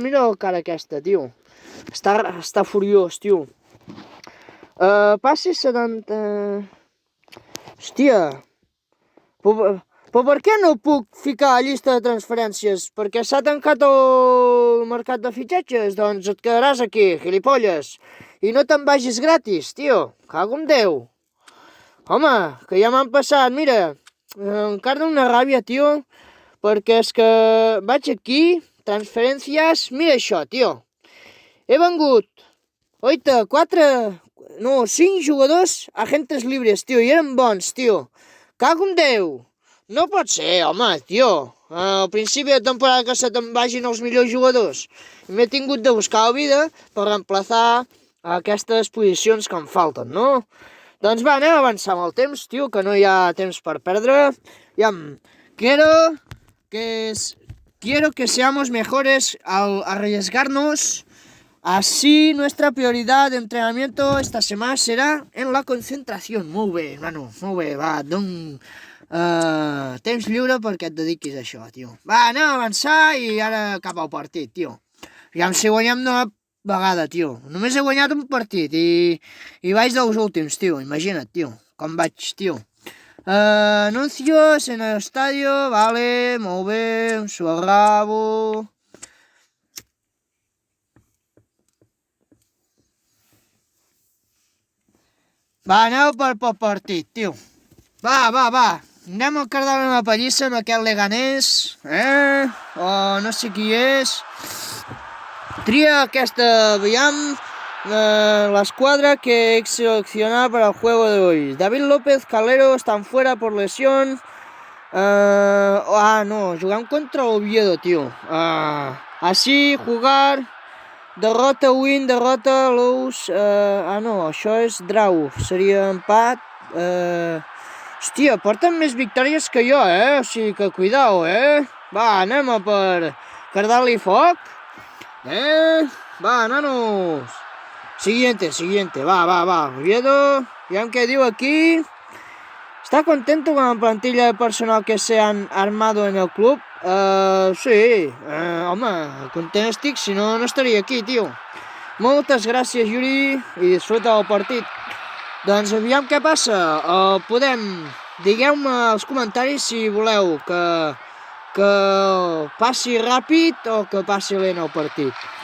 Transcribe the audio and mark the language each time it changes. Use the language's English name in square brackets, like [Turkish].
[Catalan] Mira la cara aquesta, tio. Està furiós, tio. Passi 70... Hòstia. Però per què no puc ficar a llista de transferències? Perquè s'ha tancat el mercat de fitxatges? Doncs et quedaràs aquí, gilipolles. I no te'n vagis gratis, tio. Cago en Déu. Home, que ja m'han passat, mira. Encara una ràbia, tio. Perquè és que vaig aquí, transferències... Mira això, tio. He vengut, oita, 5 jugadors agentes libres, tio. I eren bons, tio. Cago en Déu. No pot ser, home, tio. Al principi de temporada que se te'n vagin els millors jugadors. M'he tingut de buscar la vida per reemplaçar aquestes posicions que em falten, no? Doncs va, anem a avançar amb el temps, tio, que no hi ha temps per perdre. [Spanish] Quiero que seamos mejores al arriesgarnos. Así nuestra prioridad de entrenamiento esta semana será en la concentración. [Catalan] Molt bé, nano, molt bé, va, temps lliure perquè et dediquis a això, tio. Va, anem a avançar i ara cap al partit, tio. Aviam si guanyem una vegada, tio. Només he guanyat un partit i vaig dels últims, tio. Imagina't, tio, com vaig, tio. [Spanish] Anuncios en el estadio, [Catalan] vale, molt bé, s'ho agravo. Va, aneu pel partit, tio. Va. Anem a cardar una pallissa amb aquest Leganés, o no sé qui és. Tria aquesta, aviam, [Spanish] la escuadra que he seleccionado para el juego de hoy. David López, Calero están fuera por lesión. No, jugamos contra Oviedo, tío. Así jugar [Catalan] derrota win, derrota lose, no, això és draw, seria empat, hòstia, porten més victòries que jo, o sigui que cuidao, va, anem a per cardar-li foc, va, nanos, siguiente, va, Oviedo, veiem què diu aquí. [Spanish] ¿Está contento con la plantilla de personal que se han armado en el club? [Catalan] Sí, home, content estic, si no, no estaria aquí, tio. Moltes gràcies, Yuri, i disfruta del partit. Doncs aviam què passa. Digueu-me als comentaris si voleu que passi ràpid o que passi lent el partit.